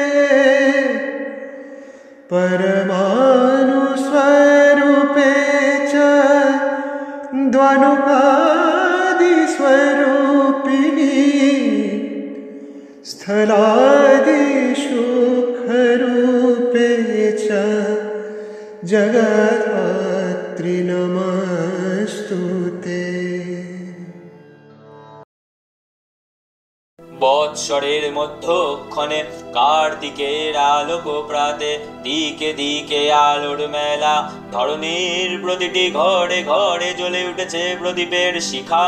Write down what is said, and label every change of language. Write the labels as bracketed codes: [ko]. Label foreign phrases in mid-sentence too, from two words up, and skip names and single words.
[sa] परमाणुस्वरूपे च द्वनुकादिस्वरूपिणी स्थलादिषु खरूपे च जगद्धात्री नमस्तुते। [bn] বৎসরের মধ্যক্ষণে কার্তিকের আলোক প্রাতে দিকে দিকে আলোর মেলা, ধরণীর প্রতিটি ঘরে ঘরে জ্বলে উঠেছে প্রদীপের শিখা।